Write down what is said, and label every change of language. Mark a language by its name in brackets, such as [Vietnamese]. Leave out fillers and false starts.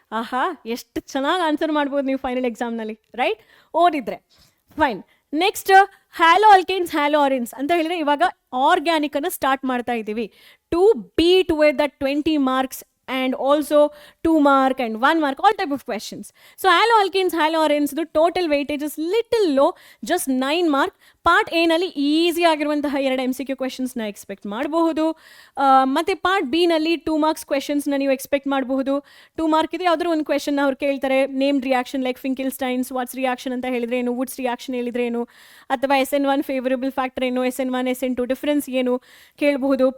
[Kannada] ಆಹಾ, ಎಷ್ಟು ಚೆನ್ನಾಗಿ ಆನ್ಸರ್ ಮಾಡ್ಬೋದು ನೀವು ಫೈನಲ್ ಎಕ್ಸಾಮ್ನಲ್ಲಿ, ರೈಟ್? ಓದಿದ್ರೆ fine. Next [English] halo alkanes halo arenes [Kannada] ಅಂತ ಹೇಳಿದ್ರೆ ಇವಾಗ ಆರ್ಗ್ಯಾನಿಕ್ ಅನ್ನು ಸ್ಟಾರ್ಟ್ ಮಾಡ್ತಾ ಇದ್ದೀವಿ [English] To beat with the 20 marks and also 2 mark and 1 mark, all type of questions. So halo alkenes halo arenes the total weightage is little low, just 9 mark. [Kannada] Part A ನಲ್ಲಿ easy ಆಗಿರುವಂತಹ 2 MCQ ಕ್ವೆಶನ್ಸ್ನ expect ಮಾಡಬಹುದು. ಮತ್ತು part B ನಲ್ಲಿ 2 marks ಕ್ವೆಶನ್ಸ್ನ ನೀವು expect ಮಾಡಬಹುದು. 2 mark ಇದೆ ಯಾವ್ದಾದ್ರು ಒಂದು ಕ್ವೆಶನ್ ಅವ್ರು ಕೇಳ್ತಾರೆ, named reaction like ಫಿಂಕಿಲ್ಸ್ಟೈನ್ಸ್ what's reaction ಅಂತ ಹೇಳಿದ್ರೆ ಏನು, ವುಡ್ಸ್ ರಿಯಾಕ್ಷನ್ ಹೇಳಿದ್ರೆ ಏನು, ಅಥವಾ SN1 ಫೇವರಬಲ್ ಫ್ಯಾಕ್ಟರ್ ಏನು, SN1 SN2 ಡಿಫರೆನ್ಸ್ ಏನು ಕೇಳಬಹುದು.